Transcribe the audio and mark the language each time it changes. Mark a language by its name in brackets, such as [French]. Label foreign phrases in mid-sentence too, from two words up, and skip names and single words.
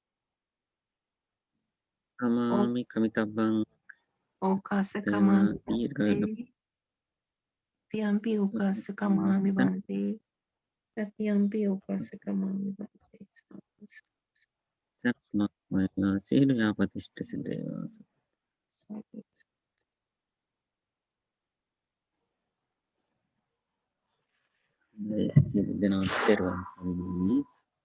[Pali] කමාමි කමිතබ්බං ඕකාස තේවා කමාමි දීර්ඝ බන්තේ තියම්පි ඕකාස කමාමි බන්තේ තතියම්පි ඕකාස කමාමි බන්තේ. [Sinhala] සත්මත්මය සියලු යාපත් ඉෂ්ට සිද්ධ වේවා. [Pali] සාදු [Sinhala] සියලු දෙනාට තෙරුවන් සරණයි.